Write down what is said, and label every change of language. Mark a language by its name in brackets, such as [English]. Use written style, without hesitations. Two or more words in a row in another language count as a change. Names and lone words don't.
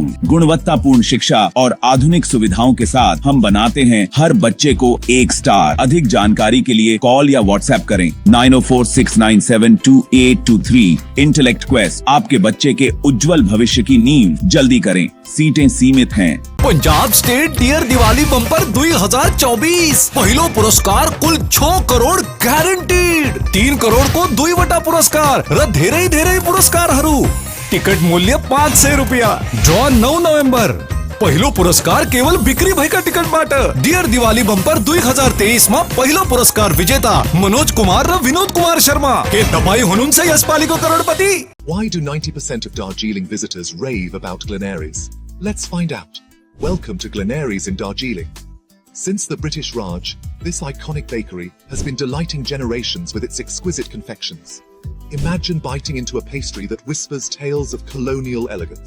[Hindi] गुणवत्तापूर्ण शिक्षा और आधुनिक सुविधाओं के साथ हम बनाते हैं हर बच्चे को एक स्टार। अधिक जानकारी के लिए कॉल या व्हाट्सएप करें 9046972823। इंटेलेक्ट क्वेस्ट, आपके बच्चे के उज्जवल भविष्य की नींव। जल्दी करें, सीटें सीमित हैं। [Nepali] पंजाब स्टेट डियर दिवाली बम्पर 2024 पहिलो पुरस्कार कुल 6 करोड़ ग्यारेंटीड। 3 करोड़ को 2 पुरस्कार र धेरै पुरस्कारहरू। टिकट मूल्य 500 रुपया। ड्रॉ 9 नवंबर। पहिलो पुरस्कार केवल बिक्री भएका टिकटबाट। डियर दिवाली बम्पर 2023 मा पहिलो पुरस्कार विजेता मनोज कुमार र विनोद कुमार शर्मा। के तपाई हुनुहुन्छ यसपालिको करोडपति? [English] Why do 90% of Darjeeling visitors rave about Glenaries? Let's find out. Welcome to Glenaries in Darjeeling. Since the British Raj, this iconic bakery has been delighting generations with its exquisite confections. Imagine biting into a pastry that whispers tales of colonial elegance.